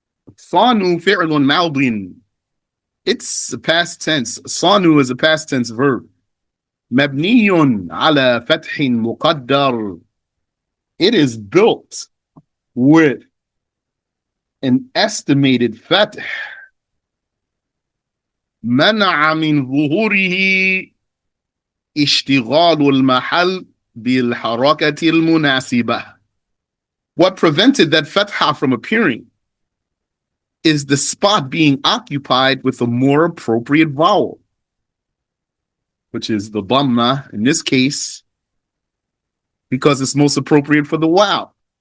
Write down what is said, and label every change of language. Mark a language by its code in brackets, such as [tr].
[ar] Thanu fi'lun madin. [en] It's a past tense. Sanu is a past tense verb. [ar] Mabniyun ala fathin muqaddar. [en] It is built with an estimated fath. [ar] منع من ظهوره اشتغال المحل بالحركة المناسبة. [en] What prevented that fatha from appearing is the spot being occupied with a more appropriate vowel, which is the dhamma in this case, because it's most appropriate for the wow.